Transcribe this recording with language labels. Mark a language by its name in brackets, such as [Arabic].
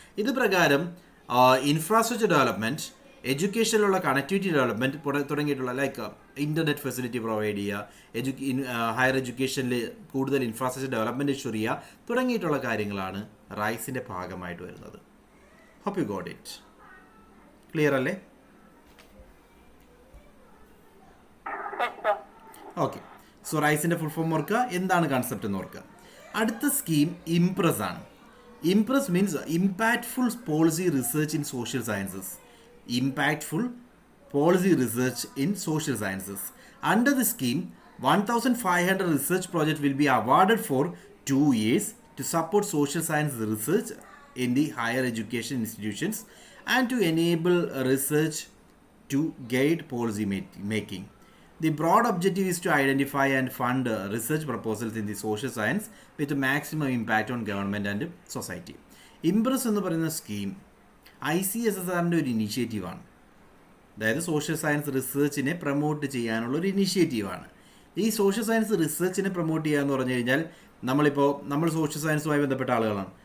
[Malayalam] ഇത് പ്രകാരം infrastructure development, എഡ്യൂക്കേഷനിലുള്ള connectivity development തുടങ്ങിയിട്ടുള്ള ലൈക്ക് ഇൻ്റർനെറ്റ് ഫെസിലിറ്റി പ്രൊവൈഡ് ചെയ്യുക, ഹയർ എഡ്യൂക്കേഷനിൽ കൂടുതൽ ഇൻഫ്രാസ്ട്രക്ചർ ഡെവലപ്മെൻറ്റ് ഇഷ്യൂ ചെയ്യുക തുടങ്ങിയിട്ടുള്ള കാര്യങ്ങളാണ് റൈസിൻ്റെ ഭാഗമായിട്ട് വരുന്നത്. [English] Hope you got it. [Malayalam] Clear അല്ലേ? ഓക്കെ. സോ റൈസിൻ്റെ ഫുൾ ഫോം ഓർക്കുക, എന്താണ് കൺസെപ്റ്റ് എന്ന് ഓർക്കുക. അടുത്ത സ്കീം ഇംപ്രസ് ആണ്. [English] IMPRESS means impactful policy research in social sciences. Impactful policy research in social sciences. Under the scheme, 1,500 research projects will be awarded for 2 years to support social science research in the higher education institutions and to enable research to guide policy making. The broad objective is to identify and fund research proposals in the social science with maximum impact on government and society. [Malayalam] IMPRESS എന്ന് പറയുന്ന scheme ICSSRൻ്റെ ഒരു ഇനീഷ്യേറ്റീവാണ്. അതായത് social science റിസർച്ചിനെ promote ചെയ്യാനുള്ള ഒരു ഇനീഷ്യേറ്റീവാണ്. ഈ social science റിസർച്ചിനെ promote ചെയ്യുക എന്ന് പറഞ്ഞു കഴിഞ്ഞാൽ നമ്മൾ സോഷ്യൽ സയൻസുമായി ബന്ധപ്പെട്ട ആളുകളാണ്.